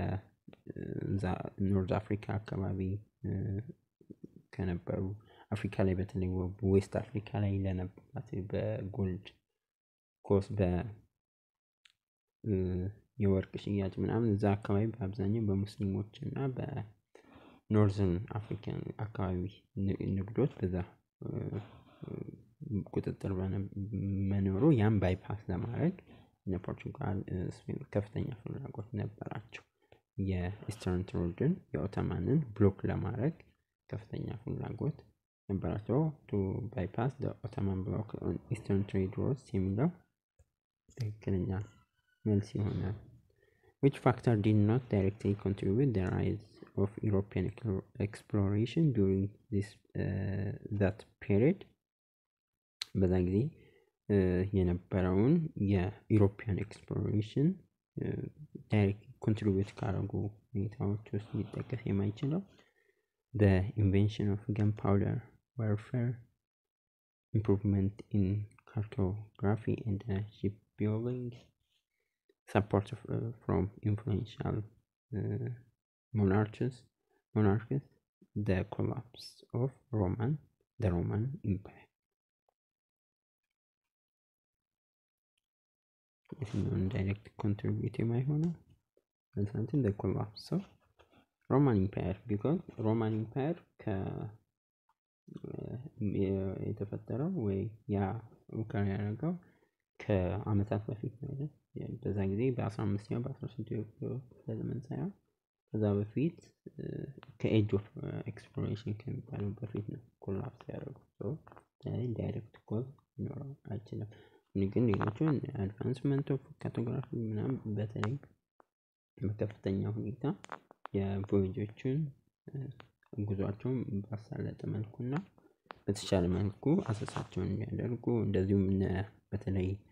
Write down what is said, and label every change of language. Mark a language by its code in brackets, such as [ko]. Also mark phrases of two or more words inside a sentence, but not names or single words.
[am] ኖርዝ አፍሪካ አካባቢ ከነበሩ አፍሪካ ላይ በተለይ ዌስት አፍሪካ ላይ ለነበራት በጎልድ ኮስ የወርቅ ሽያጭ ምናምን እዛ አካባቢ በአብዛኛው በሙስሊሞች እና በኖርዘርን አፍሪካን አካባቢ ንግዶች በዛ ቁጥጥር መኖሩ ያን ባይፓስ ለማድረግ እነ ፖርቹጋል ከፍተኛ ፍላጎት ነበራቸው። የኢስተርን ትሬድን የኦቶማንን ብሎክ ለማድረግ ከፍተኛ ፍላጎት ነበራቸው። [en] to bypass the Ottoman bloc on eastern trade routes [am] የሚለው ትክክለኛ መልስ ይሆናል። [en] which factor did not directly contribute the rise of European exploration during that period? [am] በዛ ጊዜ የነበረውን የኢሮፒያን [en] exploration direct contribute [am] ካደረጉ ሁኔታዎች ውስጥ ሊጠቀስ የማይችለው [en] the invention of gunpowder warfare, improvement in cartography and shipbuilding, support from influential monarchs, the collapse of the Roman Empire. Direct contribute የማይሆነው something the collapse of Roman Empire, because Roman Empire [am] የተፈጠረው ወይ ያ ኡክራይና ያደረገው ከአመታት በፊት ነው አይደል? በዛ ጊዜ በ15ኛው በ16ኛው ዘመን ሳይሆን ከዛ በፊት [en] age of exploration [am] ከሚባለው በፊት ነው ኮላፕስ ያደረገው። ሶ [en] direct cause [am] ሊኖረው አይችልም። ግን ሌሎቹን [en] advancement of cartography [am] ምናምን በተለይ በከፍተኛ ሁኔታ የቮያጆችን ጉዟቸውን ባሳለጠ መልኩና በተሻለ መልኩ አሰሳቸውን እንዲያደርጉ እንደዚሁም በተለይ